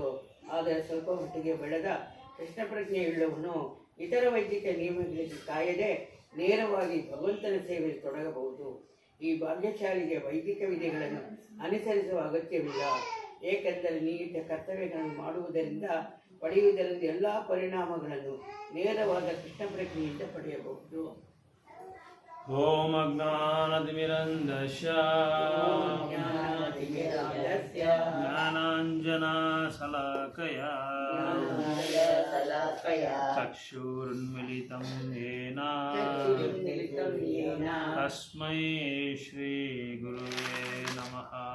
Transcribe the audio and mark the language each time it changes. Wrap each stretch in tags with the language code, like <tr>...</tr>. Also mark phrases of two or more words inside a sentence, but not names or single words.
<kn>ಆದರೆ ಸ್ವಲ್ಪ ಮಟ್ಟಿಗೆ ಬೆಳೆದ ಕೃಷ್ಣ ಪ್ರಜ್ಞೆಯುಳ್ಳವನು ಇತರ ವೈದಿಕ ನಿಯಮಗಳಿಗೆ ಕಾಯದೆ ನೇರವಾಗಿ ಭಗವಂತನ ಸೇವೆಯಲ್ಲಿ ತೊಡಗಬಹುದು. ಈ ಭಾಗ್ಯಶಾಲಿಗೆ ವೈದಿಕ ವಿಧಿಗಳನ್ನು ಅನುಸರಿಸುವ ಅಗತ್ಯವಿಲ್ಲ. ಏಕೆಂದರೆ ನಿಯತ ಕರ್ತವ್ಯಗಳನ್ನು ಪಡೆಯುವುದರಿಂದ ಎಲ್ಲ ಪರಿಣಾಮಗಳನ್ನು ನೇರವಾದ ಕೃಷ್ಣ ಪ್ರಜ್ಞೆಯಿಂದ ಪಡೆಯಬಹುದು.</kn> <sa>ಓಂ ಅಜ್ಞಾನತಿಮಿರಂಧಸ್ಯ ಜ್ಞಾನಾಂಜನಶಲಾಕಯ ಚಕ್ಷುರುನ್ಮಿಲಿತಂ ಯೇನ ತಸ್ಮೈ ಶ್ರೀ ಗುರುವೇ ನಮಃ.</sa>